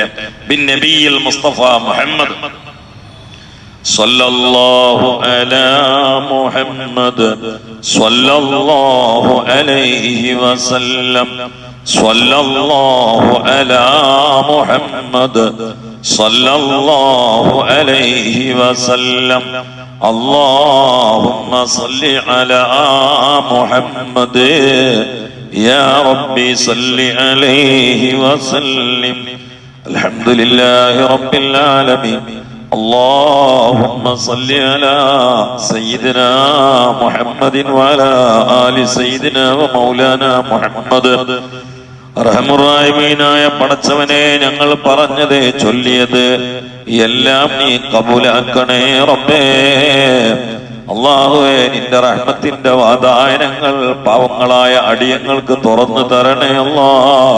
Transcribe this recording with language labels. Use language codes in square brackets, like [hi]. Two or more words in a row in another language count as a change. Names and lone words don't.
[ar] بالنبي المصطفى محمد صلى الله على محمد صلى الله عليه وسلم صلى الله على محمد صلى الله عليه وسلم. اللهم صل على محمد يا ربي صل عليه وسلم. الحمد لله رب العالمين. اللهم صل على سيدنا محمد وعلى آل سيدنا ومولانا محمد. [ml] റഹ്മുറാഹിമീനായ പടച്ചവനെ, ഞങ്ങൾ പറഞ്ഞത് ചൊല്ലിയത് എല്ലാം നീ കബൂലാക്കണേ റബ്ബേ. അല്ലാഹുവേ, നിന്റെ റഹ്മത്തിന്റെ വാതായനങ്ങൾ പാവങ്ങളായ അടിയങ്ങൾക്ക് തുറന്നു തരണേ അല്ലാഹ്.